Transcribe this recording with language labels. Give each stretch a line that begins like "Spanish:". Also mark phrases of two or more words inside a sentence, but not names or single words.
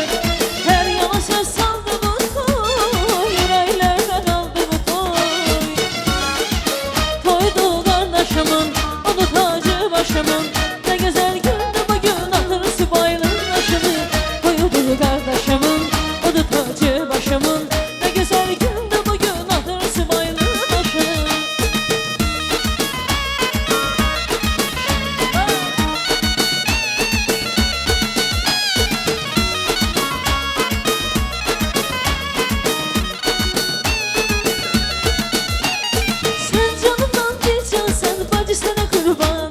Azerbaijani: Hər yana söz saldı bu toy, ürəklərdə qaldı bu toy. Toydu qardaşımın, onu tacı başımın.
Turkish: Ne güzel güldü bugün atır subaylı daşını.
Azerbaijani: Toydu qardaşımın, onu tacı başımın.
Turkish: Ne güzel güldü bugün atır subaylı daşını. Sen canımdan bir cansan, bacı sana kurban.